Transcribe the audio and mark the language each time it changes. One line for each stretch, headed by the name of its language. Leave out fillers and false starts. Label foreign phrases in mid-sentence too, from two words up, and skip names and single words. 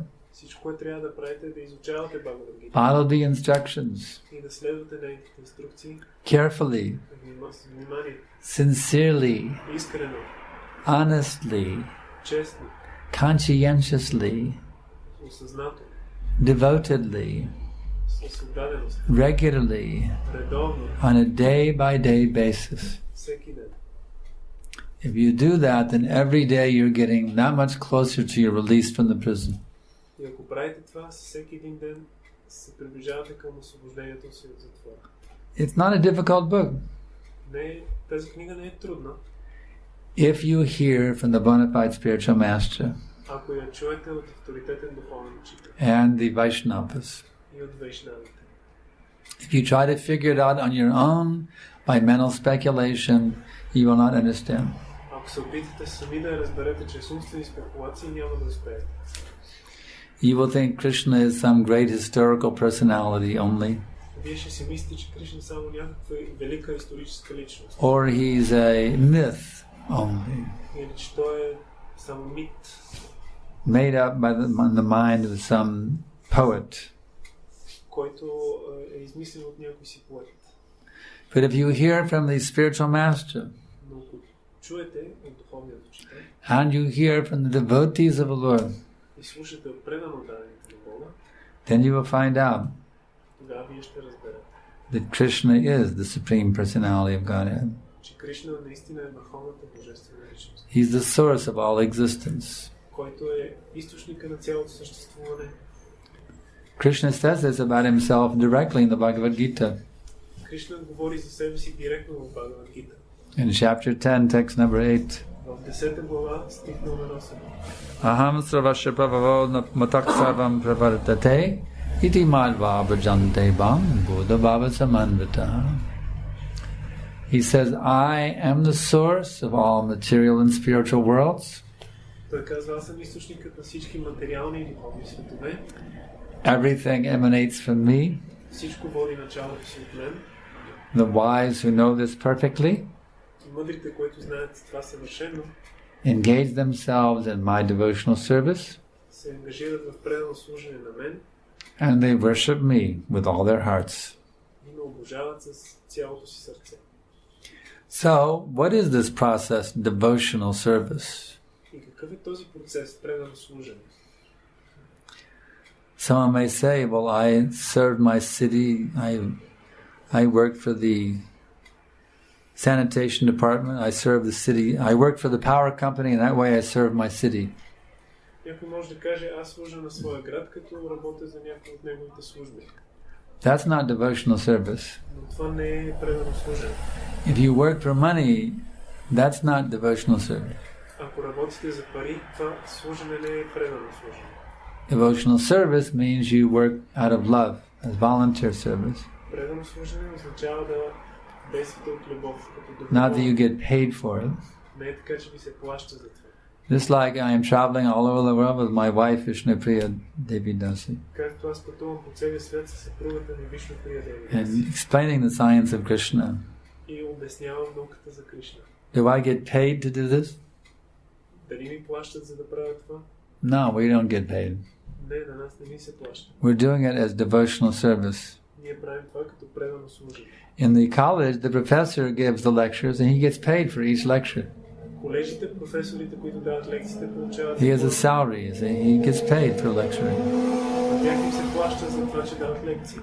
Bulgarian: Всичко, което трябва да правите е да изучавате Бхагавад Гита.
English: Follow the instructions
Bulgarian: И да следвате нейните инструкции.
English: carefully,
Bulgarian: С внимание.
English: sincerely,
Bulgarian: Искрено.
English: honestly,
Bulgarian: Честно.
English: conscientiously,
Bulgarian: Осъзнато.
English: devotedly,
Bulgarian: С отдаденост.
English: regularly,
Bulgarian: Редовно.
English: on a day-by-day basis.
Bulgarian: Всеки ден.
English: If you do that, then every day you're getting that much closer to your release from the prison.
Bulgarian: И ако правите това, всеки един ден се приближавате към освобождението си от затвора.
English: It's not a difficult book.
Bulgarian: Тази книга не е трудна.
English: If you hear from the bona fide spiritual master
Bulgarian: Ако я чуете от авторитетен духовен учител
English: and the Vaishnavas,
Bulgarian: и от вайшнавите.
English: if you try to figure it out on your own by mental speculation, you will not understand.
Bulgarian: Ако се опитате сами да я разберете чрез умствени спекулации, няма да успеете.
English: You will think Krishna is some great historical personality only,
Bulgarian: Вие ще си мислите, че Кришна само някаква велика историческа личност.
English: or he's a myth only,
Bulgarian: Или че той е само мит,
English: made up by the mind of some poet.
Bulgarian: който е измислен от някой си поет.
English: But if you hear from the spiritual master,
Bulgarian: Но ако чуете от духовният учител
English: and you hear from the devotees of the Lord,
Bulgarian: и слушате от предано дадените на Бога,
English: then you will find out
Bulgarian: тогава вие ще разберете,
English: that Krishna is the Supreme Personality of Godhead.
Bulgarian: че Кришна наистина е върховната божествена личност,
English: He's the source of all existence.
Bulgarian: който е източника на цялото съществуване.
English: Krishna says this about himself directly in the Bhagavad Gita.
Bulgarian: Кришна говори за себе си директно в Бхагавад Гита.
English: In chapter 10, text number 8.
Bulgarian: В 10 глава, стих номер 8.
Sanskrit: Aham sravasya pravavo matak sarvam pravartate iti madva bhajante bam buddha bhava samanvita.
English: He says, I am the source of all material and spiritual worlds.
Bulgarian: Той казва, аз съм източникът на всички материални и духовни светове.
English: Everything emanates from me.
Bulgarian: Всичко води началото си от мен.
English: The wise who know this perfectly
Bulgarian: Мъдрите, които знаят това съвършено,
English: engage themselves in my devotional service,
Bulgarian: се ангажират в предано служене на мен
English: and they worship me with all their hearts.
Bulgarian: и ме обожават с цялото си сърце.
English: So, what is this process, devotional service?
Bulgarian: И какъв е този процес, предано служене?
English: Someone may say, well, I served my city, I worked for the sanitation department, I served the city, I worked for the power company, and that way I served my city.
Bulgarian: Някой може да каже, аз служа на своя град, като работя за някои от неговите служби.
English: That's not devotional service.
Bulgarian: Но това не е предано служене.
English: If you work for money, that's not devotional service.
Bulgarian: Ако работите за пари, това служене не е предано служене.
English: Devotional service means you work out of love, as volunteer service.
Bulgarian: Предано служене означава да действате от любов, като
English: Not that you
Bulgarian: доброволно.
English: get paid for it.
Bulgarian: Не е така, че ви се плаща за това.
English: Just like I am traveling all over the world with my wife Vishnupriya Devi Dasi
Bulgarian: Както аз пътувам по целия свят със съпругата ми Вишнуприя Деви
English: and
Bulgarian: Даси
English: explaining the science of Krishna.
Bulgarian: и обяснявам науката за Кришна.
English: Do I get paid to do this?
Bulgarian: Дали ми плащат за да правя това?
English: No, we don't get paid.
Bulgarian: Не, на нас не ни се плаща.
English: We're doing it as devotional service.
Bulgarian: Ние правим това като предано служене.
English: In the college, the professor gives the lectures and he gets paid for each lecture.
Bulgarian: Колежите, професорите, които дават лекциите, получават
English: He has a salary, he gets paid for lecturing.
Bulgarian: на тях им се плаща за това, че дават лекции.